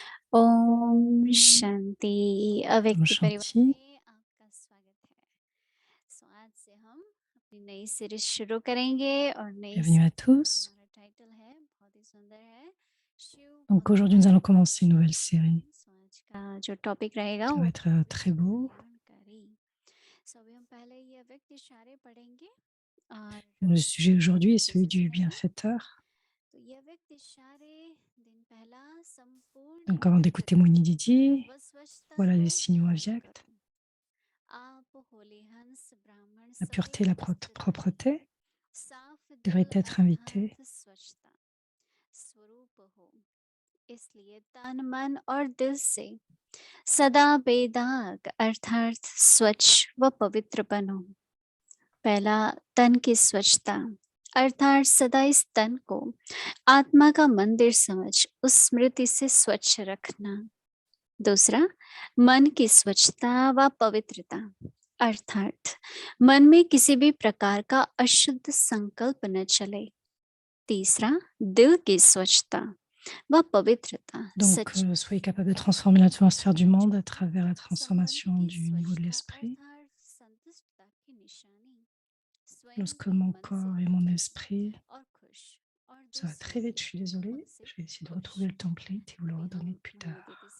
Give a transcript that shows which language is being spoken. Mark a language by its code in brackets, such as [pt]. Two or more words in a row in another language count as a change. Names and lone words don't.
[hi] ओम शांति Om अव्यक्ति परिवार Shanti. में आपका स्वागत है। आज से हम अपनी नई सीरीज शुरू करेंगे और नई [fr] Bienvenue à [hi] सीरीज [fr] tous. [hi] हमारा टाइटल है बहुत ही सुंदर है शिव [fr] Donc aujourd'hui, [hi] भक्त [fr] nous allons commencer une nouvelle série. [hi] आज का जो टॉपिक रहेगा [fr] Ça [hi] वो [fr] va être très [hi] विश्व [fr] beau. [hi] कल्याणकारी। अभी हम पहले ये अव्यक्त इशारे पढ़ेंगे और [fr] Le sujet aujourd'hui est celui [hi] बेसिस [fr] du [hi] रहेगा। [fr] bienfaiteur. [hi] तो ये अव्यक्त इशारे दिन पहला संपूर्ण [fr] Donc avant d'écouter [hi] पवित्रता [fr] Moini Didi, [hi] व स्वच्छता [fr] voilà [hi] को [fr] les signaux [hi] धारण [fr] aviacts. [hi] करो। आप होली हंस ब्राह्मण [fr] La pureté, [hi] सभी [fr] la [hi] उपस्थित हैं। [fr] propreté [hi] साफ [fr] devraient [hi] दिल [fr] être invités. [hi] अर्थात स्वच्छता स्वरूप हो, इसलिए तन मन और दिल से सदा बेदाग अर्थात स्वच्छ व पवित्र बनो। पहला तन की स्वच्छता अर्थात सदा इस तन को आत्मा का मंदिर समझ उस स्मृति से स्वच्छ रखना। दूसरा मन की स्वच्छता व पवित्रता अर्थात मन में किसी भी प्रकार का अशुद्ध संकल्प न चले। तीसरा दिल की स्वच्छता व पवित्रता [fr] Donc soyez capable de transformer l'atmosphère du monde à travers la transformation du niveau de l'esprit. [hi] संतुष्टता की निशानी स्वयं [fr] Lorsque [hi] को [fr] mon [hi] मन से [fr] corps et mon [hi] प्रसन्न [fr] esprit, [hi] और खुश और [fr] ça va [hi] दूसरों [fr] très vite, [hi] को [fr] je suis désolée, [hi] उनसे [fr] je vais essayer de [hi] खुश। [fr] retrouver le template et vous le [hi] अभी हम [fr] redonner plus [hi] मोहिनी दीदी [fr] tard.